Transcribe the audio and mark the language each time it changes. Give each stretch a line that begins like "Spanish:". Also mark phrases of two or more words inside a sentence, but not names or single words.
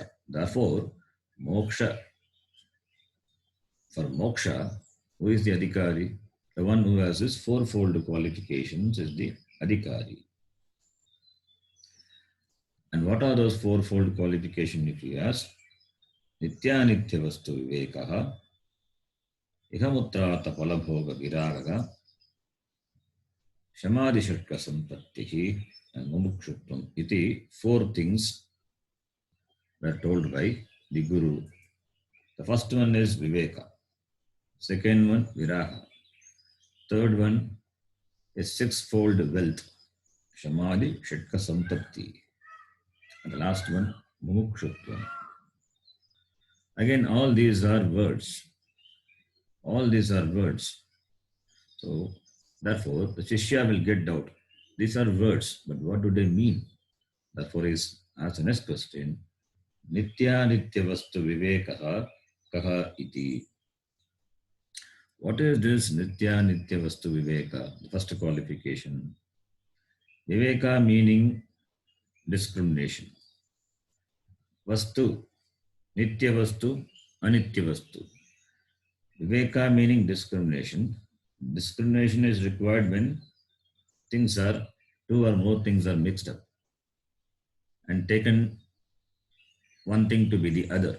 English: Therefore, for moksha, who is the adhikari? The one who has his fourfold qualifications is the adhikari. And what are those fourfold qualifications if you ask?
Sanskrit: Nityanitya vastu vivekaha, ihamutrata palabhoga viragaga, samadhi shatka sampattihi,
English: and mumukshutvam. Iti, four things were told by the Guru. The first one is viveka. Second one, viraga. Third one is sixfold wealth,
Sanskrit: samadhi shatka sampatti.
English: And the last one, mumukshutvam. Again, all these are words. All these are words. So, therefore, the Shishya will get doubt. These are words, but what do they mean? Therefore, is asked the next question,
Sanskrit: Nitya Nitya Vastu Vivekaha Kaha Iti.
English: What is this
Sanskrit: Nitya Nitya Vastu Viveka?
English: The first qualification. Viveka meaning discrimination.
Sanskrit: Vastu, nitya vastu, anitya vastu.
English: Viveka meaning discrimination. Discrimination is required when things are, two or more things are mixed up and taken one thing to be the other.